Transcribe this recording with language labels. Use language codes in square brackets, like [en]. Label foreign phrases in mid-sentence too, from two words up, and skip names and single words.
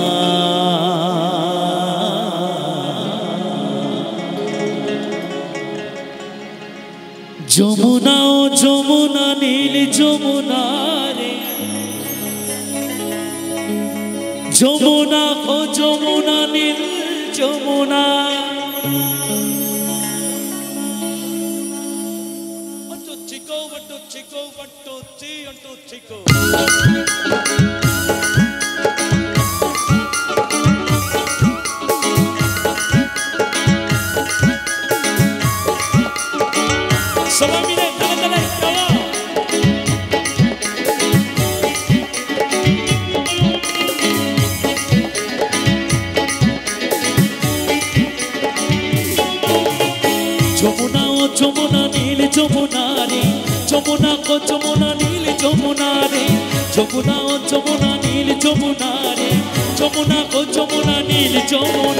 [bn] যমুনা ও যমুনা নীল যমুনা রে, যমুনা ও যমুনা নীল যমুনা। [en] Chico, one, two, Chico, one, two, three, one, two, Chico. [es] Solo mire, dale, dale, dale. [bn] যমুনা ও যমুনা নীল যমুনা রে, যমুনা ও যমুনা নীল যমুনা রে, যমুনা ও যমুনা নীল যমুনা রে, যমুনা ও যমুনা নীল যমুনা।